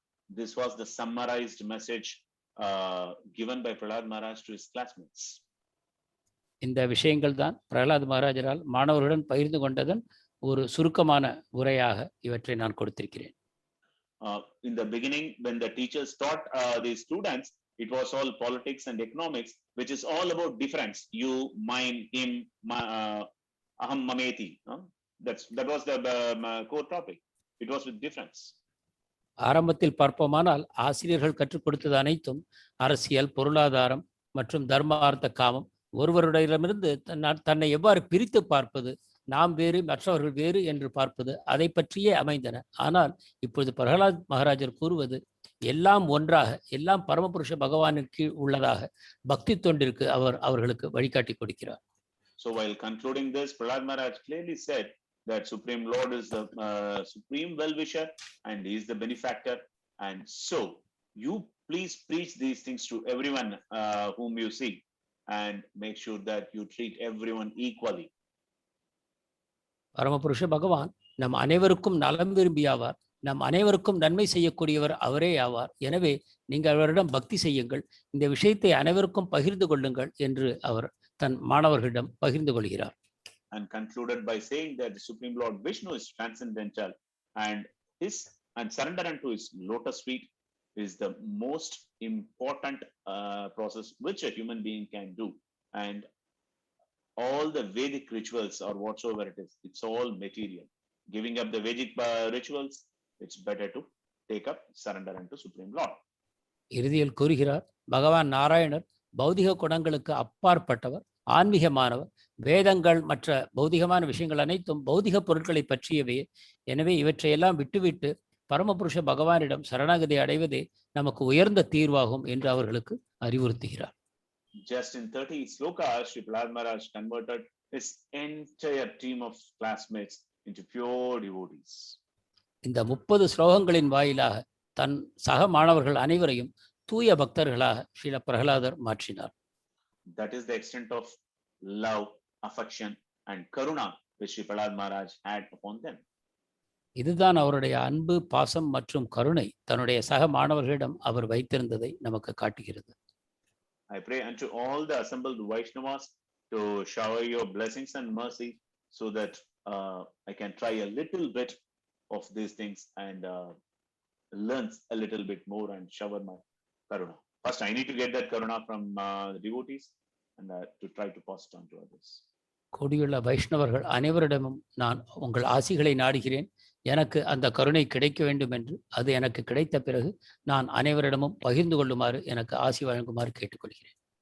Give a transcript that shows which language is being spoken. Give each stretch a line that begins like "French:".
English: This was the summarized message given by Prahlad Maharaj to his classmates.
Tamil: இந்த விஷயங்கள் தான் பிரகலாத் மகாராஜரால் மாணவர்களுடன் பகிர்ந்து கொண்டதன் ஒரு சுருக்கமான உரையாக இவற்றை நான் கொடுத்திருக்கிறேன்.
English: In the beginning, when the teachers taught the students, it was all politics and economics, which is all about difference. You, mine, him,
Sanskrit: aham, mameti.
English: That was the core topic. It was with difference.
Tamil: ஆரம்பத்தில் பார்ப்போமானால் ஆசிரியர்கள் கற்றுக் கொடுத்தது அனைத்தும் அரசியல், பொருளாதாரம் மற்றும் தர்மார்த்த காமம், ஒருவருடையிடமிருந்து தன்னை எவ்வாறு பிரித்து பார்ப்பது, நாம் வேறு மற்றவர்கள் வேறு என்று பார்ப்பது, அதை பற்றியே அமைந்தன. ஆனால் இப்பொழுது பிரகலாத் மகாராஜர் கூறுவது எல்லாம் ஒன்றாக, எல்லாம் பரமபுருஷ பகவானின் கீழ் உள்ளதாக பக்தி தொண்டிற்கு அவர்களுக்கு வழிகாட்டி கொடுக்கிறார்.
English: So while concluding this, Prahlad Maharaj clearly said that Supreme Lord is the supreme well-wisher and he is the benefactor, and so you please preach these things to everyone whom you see and make sure that you treat everyone equally.
Tamil: பரமபுருஷ பகவான் நம் அனைவருக்கும் நலம் விரும்பியாவார், நம் அனைவருக்கும் நன்மை செய்யக்கூடியவர் அவரே ஆவார். எனவே நீங்கள் அவரிடம் பக்தி செய்யுங்கள், இந்த விஷயத்தை அனைவருக்கும் பகிர்ந்து கொள்ளுங்கள் என்று அவர் தன் மாணவர்களிடம் பகிர்ந்து கொள்கிறார்.
English: And concluded by saying that the Supreme Lord Vishnu is transcendental and surrender unto his lotus feet is the most important process which a human being can do. And all the Vedic rituals or whatsoever it is, it's all material. Giving up the Vedic rituals, it's better to take up surrender unto Supreme Lord.
Tamil: இறுதியில் கூறுகிறார், பகவான் நாராயணர் பௌதிக குணங்களுக்கு அப்பாற்பட்டவர், ஆன்மீகமானவர், வேதங்கள் மற்ற பௌதிகமான விஷயங்கள் அனைத்தும் பௌதிக பொருட்களை பற்றியவே. எனவே இவற்றையெல்லாம் விட்டுவிட்டு பரமபுருஷ பகவானிடம் சரணாகதி அடைவதே நமக்கு உயர்ந்த தீர்வாகும் என்று அவர்களுக்கு அறிவுறுத்துகிறார்.
English: Just in 30 slokas, Sri Prahlad Maharaj converted his entire team of classmates into pure devotees.
Tamil: இந்த 30 ஸ்லோகங்களின் வாயிலாக தன் சக மாணவர்கள் அனைவரையும் தூய பக்தர்களாக ஸ்ரீல பிரகலாதர் மாற்றினார்.
English: That is the extent of love, affection and karuna which Sri Prahlad Maharaj had upon them.
Tamil: இதுதான் அவருடைய அன்பு, பாசம் மற்றும் கருணை தன்னுடைய சக மாணவர்களிடம் அவர் வைத்திருந்ததை நமக்கு காட்டுகிறது.
English: I pray unto all the assembled Vaishnavas to shower your blessings and mercy so that I can try a little bit of these things and learn a little bit more and shower my karuna. First, I need to get that karuna from the devotees and to try to pass it on to others.
Tamil: கூடியுள்ள வைஷ்ணவர்கள் அனைவரிடமும் நான் உங்கள் ஆசிகளை நாடுகிறேன். எனக்கு அந்த கருணை கிடைக்க வேண்டும் என்று, அது எனக்கு கிடைத்த பிறகு நான் அனைவரிடமும் பகிர்ந்து கொள்ளுமாறு, எனக்கு ஆசி வழங்குமாறு கேட்டுக்கொள்கிறேன்.